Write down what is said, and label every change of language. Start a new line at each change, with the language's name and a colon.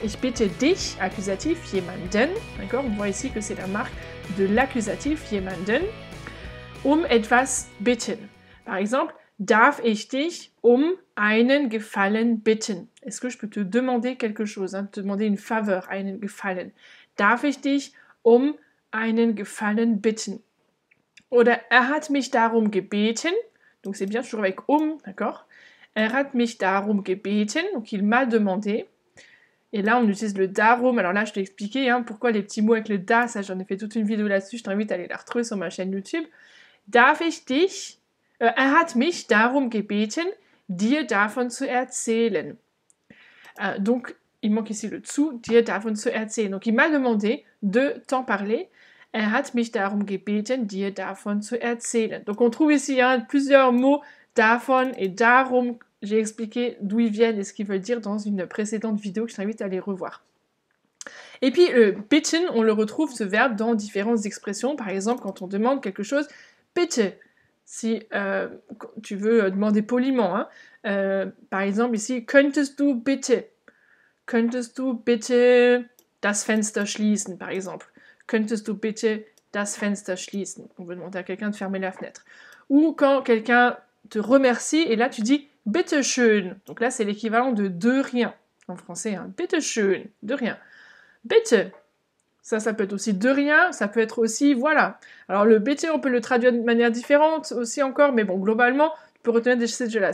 German: Ich bitte dich, accusatif, jemanden.
French: D'accord? On voit ici que c'est la marque de l'accusatif, jemanden.
German: Etwas bitten.
French: Par exemple,
German: darf ich dich einen Gefallen bitten?
French: Est-ce que je peux te demander quelque chose, te demander une faveur,
German: einen Gefallen? Darf ich dich einen Gefallen bitten? Oder er hat mich darum gebeten,
French: donc c'est bien toujours avec d'accord?
German: Er hat mich darum gebeten,
French: donc il m'a demandé. Et là, on utilise le darum. Alors là, je t'ai expliqué pourquoi les petits mots avec le da, ça j'en ai fait toute une vidéo là-dessus, je t'invite à aller la retrouver sur ma chaîne YouTube.
German: Darf ich dich, er hat mich darum gebeten, dir davon zu erzählen.
French: Donc, il manque ici le zu,
German: dir davon zu erzählen.
French: Donc, il m'a demandé de t'en parler.
German: Er hat mich darum gebeten, dir davon zu erzählen.
French: Donc, on trouve ici plusieurs mots, davon et darum. J'ai expliqué d'où ils viennent et ce qu'ils veulent dire dans une précédente vidéo que je t'invite à aller revoir. Et puis, bitten, on le retrouve, ce verbe, dans différentes expressions. Par exemple, quand on demande quelque chose, bitte. Si tu veux demander poliment, par exemple ici,
German: könntest du bitte das Fenster schließen,
French: par exemple.
German: Könntest du bitte das Fenster schließen?
French: On veut demander à quelqu'un de fermer la fenêtre. Ou quand quelqu'un te remercie, et là tu dis
German: bitte schön.
French: Donc là c'est l'équivalent de rien en français.
German: Bitte schön,
French: de rien. Bitte. Ça peut être aussi de rien, ça peut être aussi voilà. Alors le bitte, on peut le traduire de manière différente aussi encore, mais bon, globalement, tu peux retenir ces jeux-là.